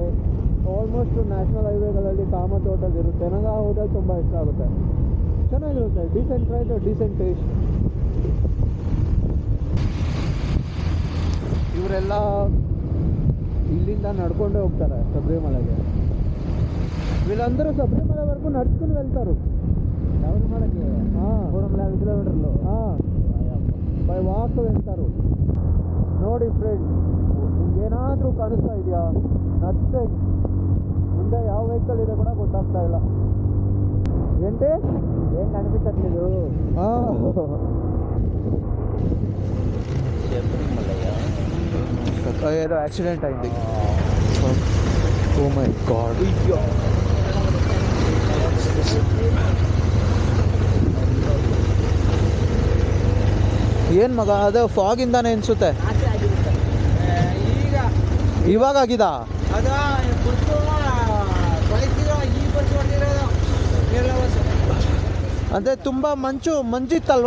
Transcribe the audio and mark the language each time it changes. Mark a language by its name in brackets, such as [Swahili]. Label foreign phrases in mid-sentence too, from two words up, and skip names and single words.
[English] almost national [Kannada] ಹೈವೇಗಳಲ್ಲಿ ಕಾಮತ್ ಹೋಟೆಲ್ ಇರುತ್ತೆ. ನನಗೆ ಆ ಹೋಟೆಲ್ ತುಂಬ ಇಷ್ಟ ಆಗುತ್ತೆ. ಚೆನ್ನಾಗಿರುತ್ತೆ. [English] decent price, decent taste. [Kannada] ಇವರೆಲ್ಲ ಇಲ್ಲಿಂದ ನಡ್ಕೊಂಡೇ ಹೋಗ್ತಾರೆ ಶಬರಿಮಲೆಗೆ. [Telugu] వీళ్ళందరూ శబరిమలవరకు నడుచుకుని వెళ్తారు. శబరిమలకి 350 కిలోమీటర్లు [English] by walk [Telugu] వెళ్తారు. [Kannada] ನೋಡಿ ಫ್ರೆಂಡ್ಸ್, ನಿಮ್ಗೇನಾದರೂ ಕಾಣಿಸ್ತಾ ಇದೆಯಾ? ನತ್ತೆ ಮುಂದೆ ಯಾವ ವೆಹಿಕಲ್ ಇದೆ ಕೂಡ ಗೊತ್ತಾಗ್ತಾ ಇಲ್ಲ. [Telugu] ఏంటి ఏం కనిపించట్లేదు. ఏదో యాక్సిడెంట్ అయింది. [English] oh my god. [Kannada] ಏನು ಮಗ, ಅದು ಫಾಗಿಂದಾನೆ ಅನಿಸುತ್ತೆ. ಇವಾಗ ಆಗಿದಾ? ಅಂದರೆ ತುಂಬ ಮಂಜಿತ್ತಲ್ವಾ?